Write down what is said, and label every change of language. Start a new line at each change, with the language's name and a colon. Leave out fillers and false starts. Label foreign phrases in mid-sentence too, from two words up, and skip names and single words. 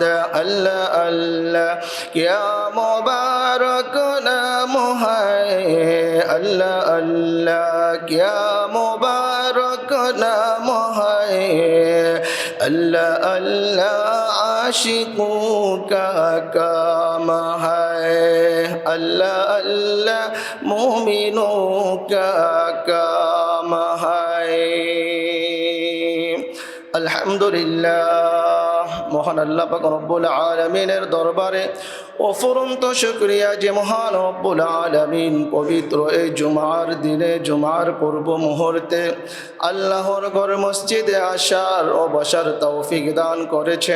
Urdu: اللہ اللہ کیا مبارک نام ہے، اللہ اللہ کیا مبارک نام ہے، اللہ اللہ عاشقوں کا کام ہے، اللہ اللہ مومنوں کا کام ہے.
Bangla: আলহামদুলিল্লাহ, মহান আল্লাহ পাক রব্বুল আলামিনের দরবারে অফুরন্ত শুকরিয়া যে মহান রব্বুল আলামিন পবিত্র এই জুমার দিনে, জুমার পূর্ব মুহূর্তে আল্লাহর ঘর মসজিদে আসার ও বসার তৌফিক দান করেছেন।